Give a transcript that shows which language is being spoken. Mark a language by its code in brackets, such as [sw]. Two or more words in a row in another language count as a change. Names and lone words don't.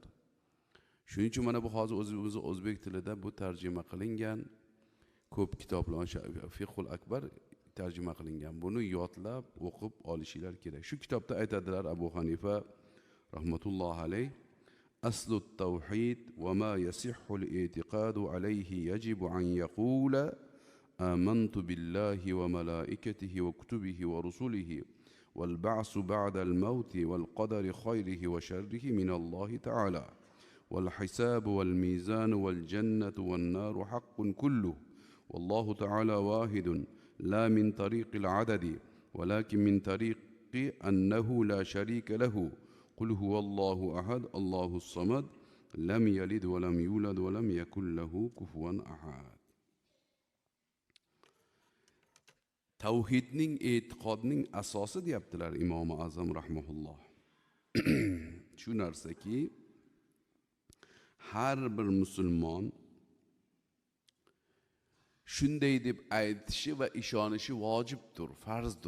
[uz] Shuning uchun mana bu hozir o'zimiz o'zbek tilida bu tarjima qilingan ko'p kitoblar, Fiqhul Akbar tarjima qilingan. Buni yodlab o'qib olishinglar kerak. Shu kitobda aytadilar [ar] Abu Hanifa rahmatullohi alayh, أصل التوحيد وما يصح الاعتقاد عليه يجب أن يقول آمنت بالله وملائكته وكتبه ورسله والبعث بعد الموت والقدر خيره و وشره من الله تعالى والحساب والميزان والجنة والنار حق كله والله تعالى واحد لا من طريق العدد ولكن من طريق أنه لا شريك له قل هو الله أحد الله الصمد لم يلد ولم يولد ولم يكن له كفوا أحد. [uz] tavhidning, e'tiqodning asosi deyaptilar Imom Azam rahimahulloh. Shu narsaki, har bir musulmon shunday deb aytishi va ishonishi vojibdir, farzdir.